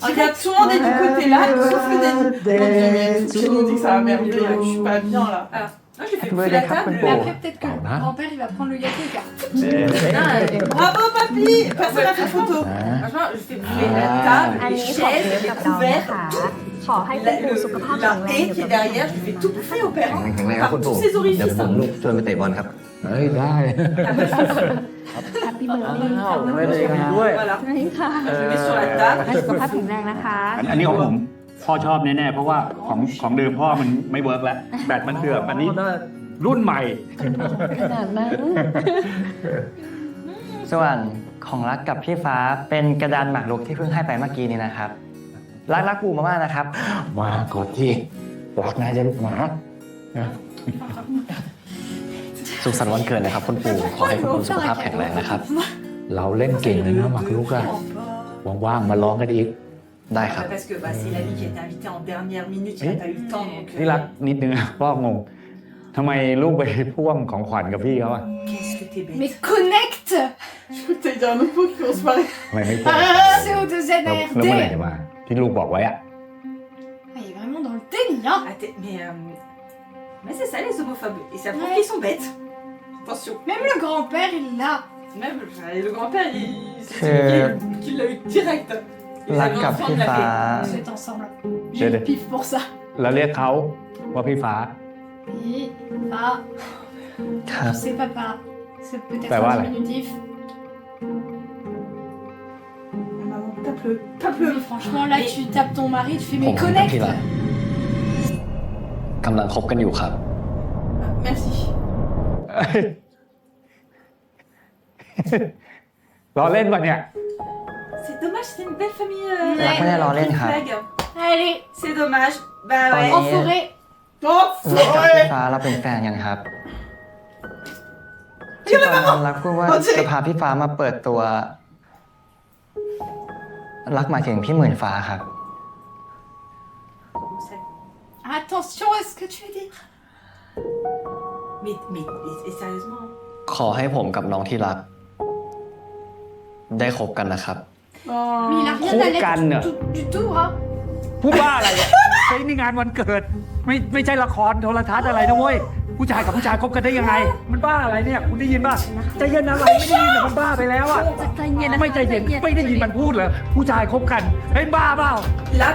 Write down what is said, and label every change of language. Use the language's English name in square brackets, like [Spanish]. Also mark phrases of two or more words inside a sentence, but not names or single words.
[French] Regarde, tout le monde est du côté là, sauf le Danny. Mon dieu, mais tout le monde dit que ça va merder, je suis pas bien là. Alors, moi je lui fais bouffer la table. Mais après, peut-être que le grand-père il va prendre le gâteau et faire. Bravo papy, personne n'a fait photo. Franchement, je fais bouffer la table, les chaises, les couverts, tout. [Thai] ขอให้คุณปู่สุขภาพ [French] La [Thai] แข็งแรง [French] haie qui est derrière, je lui fais tout bouffer au père. [Thai] แข็งแรงครับ [French] Par [Thai] คุณปู่ [French] tous ses [Thai] เดี๋ยว [French] orifices. [Thai] ผมลูกชวนไปเตะบอลครับ เฮ้ยได้ [English] happy birthday [Thai] ค่ะ ไม่ได้ด้วย [French] Voilà. [Thai] นี่ค่ะ [French] Je le mets sur la table. [Thai] ให้สุขภาพแข็งแรงนะคะ อันนี้ของผมพ่อชอบแน่ๆเพราะว่าของเดิมพ่อมันไม่เวิร์กแล้วแบตมันเสื่อมอันนี้รุ่นใหม่ ขนาดนั้น ส่วนของรักกับพี่ฟ้าเป็นกระดานหมากรุกที่เพิ่งให้ไปเมื่อกี้นี้นะครับ รักปู่มากๆนะครับ มากดที่รักนายจะลูกหมา สุขสันต์วันเกิดนะครับคุณปู่ขอให้คุณปู่สุขภาพแข็งแรงนะครับ เราเล่นเก่งเลยนะหมากรุกอะว่างๆมาร้องกันอีก ได้ครับ [French] Parce que bah, c'est l'ami qui a été invité en dernière minute, il n'a pas eu le temps. Donc, [Thai] นี่รักนิดนึงนะพ่องงทำไมลูกไปพ่วงของขวัญกับพี่เขาอะ [French] qu'est-ce que t'es bête. Mais connecte Je crois que t'allais dire un autre mot qui commence par... [Thai] ทำไมไม่พ่วง CO2NRD แล้วเมื่อไหร่จะมาที่ลูกบอกไว้อะ [French] Ah, il est vraiment dans le déni, hein Ah, mais c'est ça les homophobes. Et ça prouve qu'ils sont bêtes. Attention. Même le grand-père, il l'a. Même le grand-père, c'est celui qui l'a eu direct. Les [Thai] รัก [French] amis [Thai] กับ [French] enfants [Thai] พี่ [French] de la [Thai] ฟ้า [French] fête. Vous êtes ensemble. J'ai le pif pour ça. [Thai] แล้วเรียกเขาว่าพี่ฟ้า [French] Oui, papa. [Thai] ครับ [French] C'est papa. C'est peut-être Bah, un voilà. diminutif. Maman, tape-le, tape-le. Mais franchement, là, tu tapes ton mari, tu fais [Thai] ผม [French] mais [Thai] กับ [French] connecte. [Thai] พี่รักกำลังคบกันอยู่ครับ [French] Merci. [Thai] รอเล่นป่ะเนี่ย [French] C'est dommage, c'est une belle famille. La première Lorraine, green hein. flag. Allez, C'est dommage. Bah Oh, ouais. en forêt. Oh, [Thai] รักกับพี่ฟ้าเราเป็นแฟนกันครับที่ตอนนั้นรักพูดว่าจะพาพี่ฟ้ามาเปิดตัว รักหมายถึงพี่หมื่นฟ้าครับ [French] Attention à ce que tu veux dire. Mais sérieusement. [Thai] ขอให้ผมกับน้องที่รัก ได้คบกันนะครับ [French] Mais il a rien à Crocan. l'air du tout, hein. [Thai] พูดบ้าอะไรอะเฮ้ยนี่งานวันเกิด ไม่ใช่ละครโทรทัศน์อะไรนะเว้ยผู้ชายกับผู้ชายคบกันได้ยังไง มันบ้าอะไรเนี่ยคุณได้ยินป่ะใจเย็นอะไรไม่ได้ยินแต่มันบ้าไปแล้วอะไม่ใจเย็นไม่ได้ยินมันพูดเหรอผู้ชายคบกันเฮ้ยบ้าเปล่า [French] Là,